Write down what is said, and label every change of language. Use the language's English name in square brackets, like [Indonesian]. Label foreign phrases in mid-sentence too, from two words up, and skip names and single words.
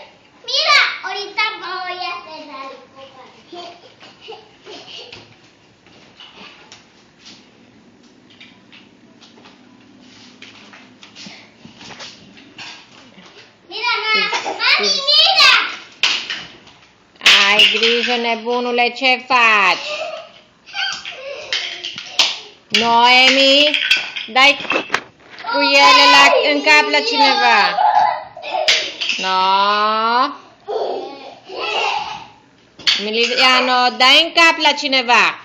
[Spanish] Mira, ahorita voy a hacer algo. Mira, mami, mira! [Romanian] Ai grijă, nebunule, ce faci? Noemi, dai cu ele în cap la cineva. No. Emiliano, dai în cap la cineva.